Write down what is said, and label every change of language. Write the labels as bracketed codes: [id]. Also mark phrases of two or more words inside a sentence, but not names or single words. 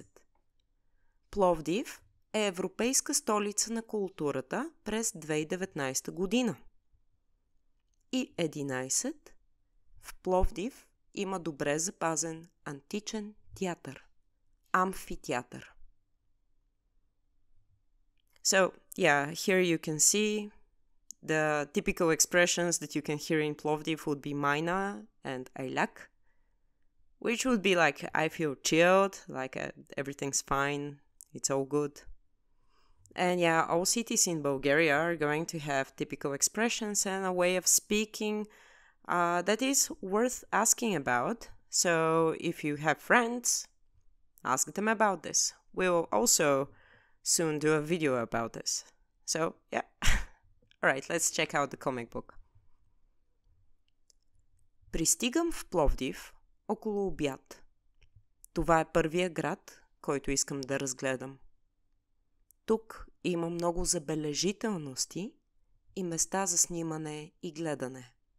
[bg] Пловдив е Европейска столица на културата през 2019 година. И 11. В Пловдив има добре запазен античен театър. Амфитеатър. [en] So, yeah, here you can see the typical expressions that you can hear in Plovdiv would be Maina and Ailak, which would be like, I feel chilled, like everything's fine, it's all good. And yeah, all cities in Bulgaria are going to have typical expressions and a way of speaking that is worth asking about. So if you have friends, ask them about this. We will also soon do a video about this. So yeah. Alright, let's check out the comic book. [bg] Пристигам в Пловдив около обяд. Това е първия град, който искам да разгледам. Тук има много забележителности и места за снимане и гледане.